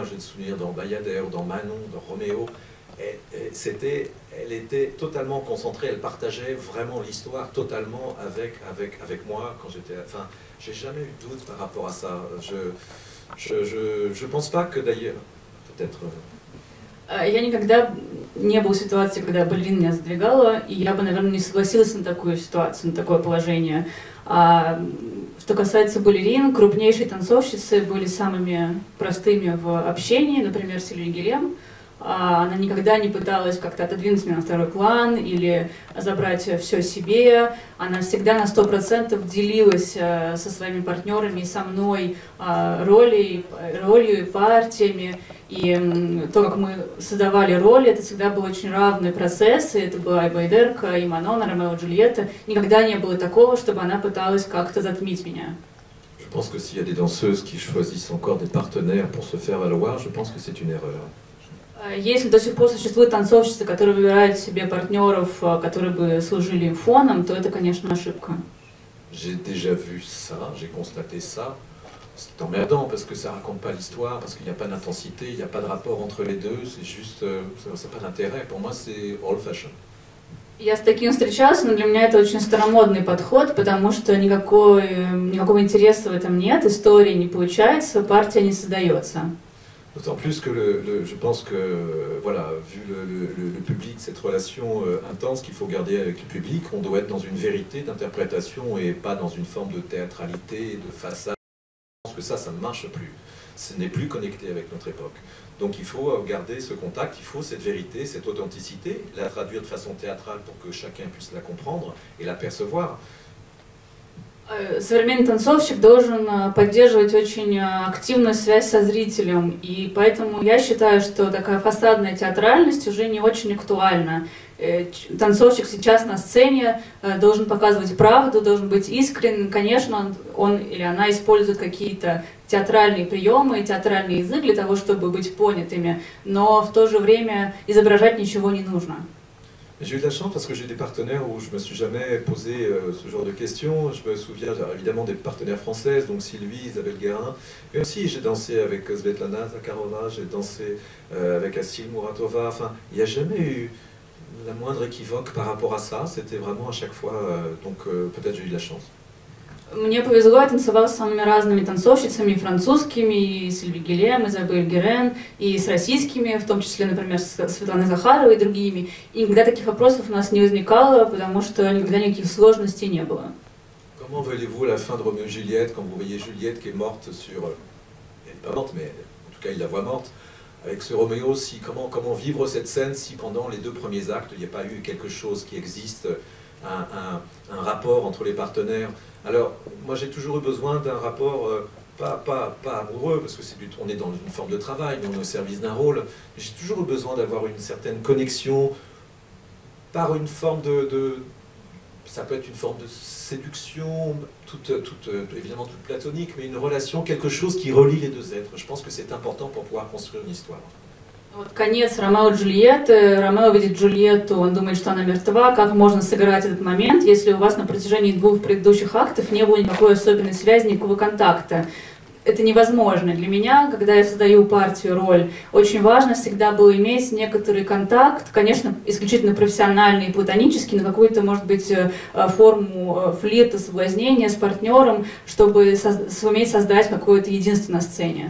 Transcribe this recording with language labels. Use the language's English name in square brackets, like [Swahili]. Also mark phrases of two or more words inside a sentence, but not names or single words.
[French] J'ai le souvenir dans Bayadère, dans Manon, dans Roméo. Elle était totalement concentrée, elle partageait vraiment l'histoire totalement avec moi quand j'étais... Enfin, j'ai jamais eu de doute par rapport à ça. Je pense pas que d'ailleurs, peut-être... [Russian] Я никогда не было ситуации, когда балерина меня задвигала, и я бы, наверное, не согласилась на такую ситуацию, на такое положение. Что касается балерин, крупнейшие танцовщицы были самыми простыми в общении, например, Сильви Гильем. она никогда не пыталась как-то отодвинуть меня на второй план или забрать все себе. Она всегда на 100% делилась со своими партнерами и со мной ролью и партиями. И то, как мы создавали роли, это всегда был очень равный процесс. И это была и Байдерка, и Манона, Ромео и Джульетта. Никогда не было такого, чтобы она пыталась как-то затмить меня. [French] Je pense que s'il y a des danseuses qui choisissent encore des partenaires pour se faire valoir, je pense que c'est une erreur. [Russian] Если до сих пор существуют танцовщицы, которые выбирают себе партнеров, которые бы служили им фоном, то это, конечно, ошибка. [French] J'ai déjà vu ça, j'ai constaté ça. C'est emmerdant parce que ça raconte pas l'histoire, parce qu'il n'y a pas d'intensité, il n'y a pas de rapport entre les deux, c'est juste, ça n'a pas d'intérêt. Pour moi, c'est [English] old fashion. [Russian] Я с таким встречался, но для меня это очень старомодный подход, потому что никакого интереса в этом нет, истории не получается, партия не создается. [French] D'autant plus que je pense que, voilà, vu le public, cette relation intense qu'il faut garder avec le public, on doit être dans une vérité d'interprétation et pas dans une forme de théâtralité, de façade. Je pense que ça ne marche plus. Ce n'est plus connecté avec notre époque. Donc il faut garder ce contact, il faut cette vérité, cette authenticité, la traduire de façon théâtrale pour que chacun puisse la comprendre et la percevoir. [Russian] Современный танцовщик должен поддерживать очень активную связь со зрителем, и поэтому я считаю, что такая фасадная театральность уже не очень актуальна. Танцовщик сейчас на сцене должен показывать правду, должен быть искренним. Конечно, он или она использует какие-то театральные приемы, театральный язык для того, чтобы быть понятыми, но в то же время изображать ничего не нужно. [French] J'ai eu de la chance parce que j'ai des partenaires où je ne me suis jamais posé ce genre de questions. Je me souviens évidemment des partenaires françaises, donc Sylvie, Isabelle Guérin. Mais aussi j'ai dansé avec Svetlana Zakharova, j'ai dansé avec Assil Muratova. Enfin, il n'y a jamais eu la moindre équivoque par rapport à ça. C'était vraiment à chaque fois, donc peut-être j'ai eu de la chance. [Russian] Мне повезло, я танцевала с самыми разными танцовщицами, и французскими, и Сильви Гилем, и Изабель Герен, и с российскими, в том числе, например, с Светланой Захаровой и другими. И никогда таких вопросов у нас не возникало, потому что никогда никаких сложностей не было. [French] Comment voyez-vous la fin de Roméo et Juliette, quand vous voyez Juliette qui est morte sur... Elle n'est pas morte, mais en tout cas il la voit morte. Avec ce Roméo, comment vivre cette scène si pendant les deux premiers actes, il n'y a pas eu quelque chose qui existe, un rapport entre les partenaires. Alors, moi j'ai toujours eu besoin d'un rapport, pas amoureux, parce que on est dans une forme de travail, mais on est au service d'un rôle. J'ai toujours eu besoin d'avoir une certaine connexion par une forme ça peut être une forme de séduction, évidemment toute platonique, mais une relation, quelque chose qui relie les deux êtres. Je pense que c'est important pour pouvoir construire une histoire. [Russian] Вот конец Ромео и Джульетты. Ромео видит Джульетту, он думает, что она мертва. Как можно сыграть этот момент, если у вас на протяжении двух предыдущих актов не было никакой особенной связи, никакого контакта? Это невозможно. Для меня, когда я создаю партию, роль, очень важно всегда было иметь некоторый контакт, конечно, исключительно профессиональный и платонический, но какую-то, может быть, форму флирта, соблазнения с партнером, чтобы суметь создать какое-то единство на сцене.